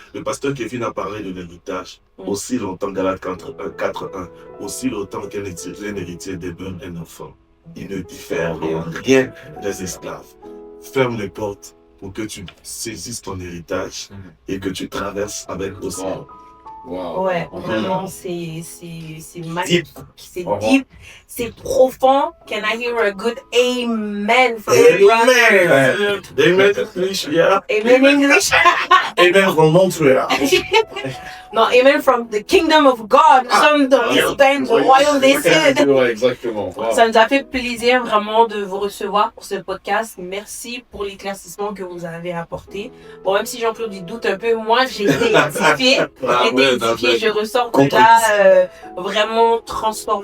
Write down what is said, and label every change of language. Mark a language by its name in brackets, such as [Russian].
[French] Le pasteur Kevin a parlé de l'héritage. Aussi longtemps, Galates 4:1, aussi longtemps qu'un héritier demeure un enfant, il ne diffère en rien des esclaves. Ferme les portes pour que tu saisisses ton héritage et que tu traverses avec aussi. Wow. Ouais, vraiment, c'est magnifique. C'est Wow. deep, c'est profond. [English] Can I hear a good amen from the brother? Amen English, yeah. Amen English. Amen from Montréal. Non, amen from the kingdom of God. [French] Nous sommes dans le royaume des cieux. Ouais, exactement. Wow. Ça nous a fait plaisir vraiment de vous recevoir pour ce podcast. Merci pour l'éclaircissement que vous avez apporté. Bon, même si Jean-Claude il doute un peu, moi j'ai été édifiée. Je ressors de là vraiment transformée.